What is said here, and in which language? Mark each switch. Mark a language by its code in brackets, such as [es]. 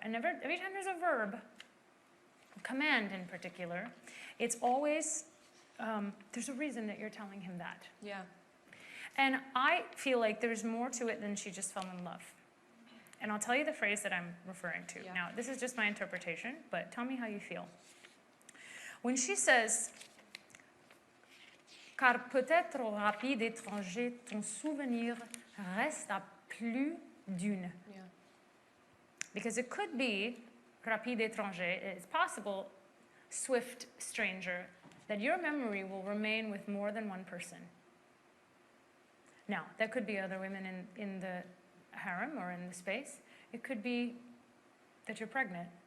[en] And every time there's a verb, a command in particular, it's always, there's a reason that you're telling him that. Yeah. And I feel like there's more to it than she just fell in love. And I'll tell you the phrase that I'm referring to. Yeah. Now, this is just my interpretation, but tell me how you feel. When she says, [fr] car peut-être au rapide étranger, ton souvenir reste à plus d'une. [en] Yeah. Because it could be, [fr] rapide étranger, [en] it's possible, swift stranger, that your memory will remain with more than one person. Now, that could be other women in the harem or in the space. It could be that you're pregnant.